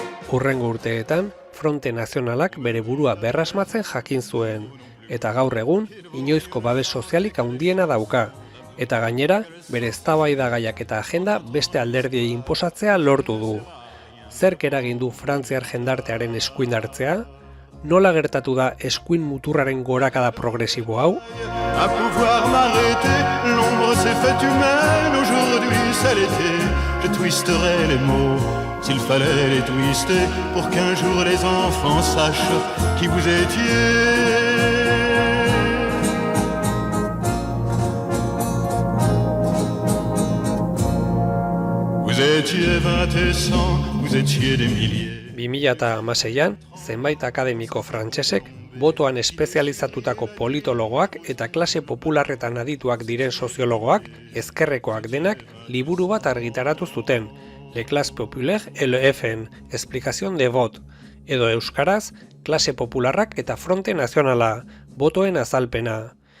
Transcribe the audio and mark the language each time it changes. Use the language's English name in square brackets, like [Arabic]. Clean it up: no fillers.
[Basque] Hurrengo urteetan, Fronte Nazionalak bere burua berrasmatzen jakin zuen, eta gaur egun inoizko babes sozialik handiena dauka, eta gainera bere eztabaidagaiak eta agenda beste alderdiei inposatzea lortu du. Zerk eragin du Frantziar jendartearen eskuin hartzea? Nola gertatu da eskuin muturraren gorakada progresibo hau? [French] À pouvoir m'arrêter, l'ombre s'est faite humaine, aujourd'hui c'est l'été, je twisterai les mots, s'il fallait les twister, pour qu'un jour les enfants sachent qui vous étiez. Vous étiez 20 et 100, vous étiez des milliers. [Basque] 2016an, zenbait akademiko frantsesek, botoan espezializatutako politologoak eta klase popularretan adituak diren soziologoak, ezkerrekoak denak, liburu bat argitaratu zuten, [French] Le Classe Populaire et le FN, Explicación de Vote, [Basque] edo euskaraz, klase popularrak eta Fronte Nazionala, botoen azalpena.